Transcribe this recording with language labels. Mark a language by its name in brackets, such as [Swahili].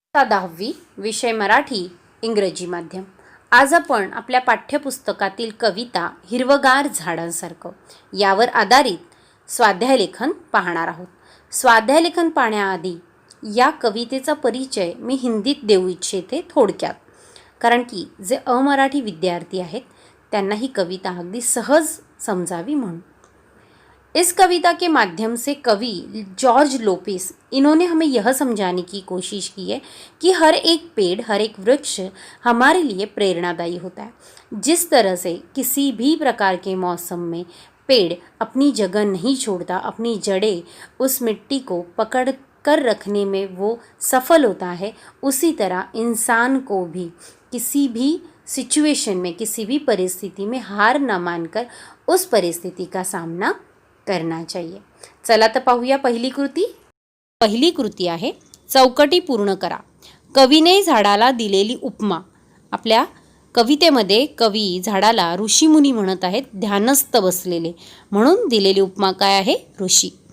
[Marathi] 10वी विषय मराठी इंग्रजी माध्यम। आज आपण आपल्या पाठ्यपुस्तकातील कविता हिरवगार झाडांसारखं यावर आधारित स्वाध्यायलेखन पाहणार आहोत। स्वाध्यायलेखन पाहण्याआधी या कवितेचा परिचय मी हिंदीत देऊ इच्छिते थोडक्यात, कारण की जे अमराठी विद्यार्थी आहेत त्यांना ही कविता अगदी सहज समजावी म्हणून। [Hindi] इस कविता के माध्यम से कवि जॉर्ज लोपेस इन्होंने हमें यह समझाने की कोशिश की है कि हर एक पेड़, हर एक वृक्ष हमारे लिए प्रेरणादायी होता है। जिस तरह से किसी भी प्रकार के मौसम में पेड़ अपनी जगह नहीं छोड़ता, अपनी जड़ें उस मिट्टी को पकड़ कर रखने में वो सफल होता है, उसी तरह इंसान को भी किसी भी सिचुएशन में, किसी भी परिस्थिति में हार न मानकर उस परिस्थिति का सामना करना चाहिए। [Marathi] चला तर पाहूया पहिली कृती। पहिली कृती आहे चौकटी पूर्ण करा। कवीने झाडाला दिलेली उपमा। आपल्या कवितेमध्ये कवी झाडाला ऋषीमुनी म्हणत आहेत, ध्यानस्थ बसलेले, म्हणून दिलेली उपमा काय आहे? ऋषी।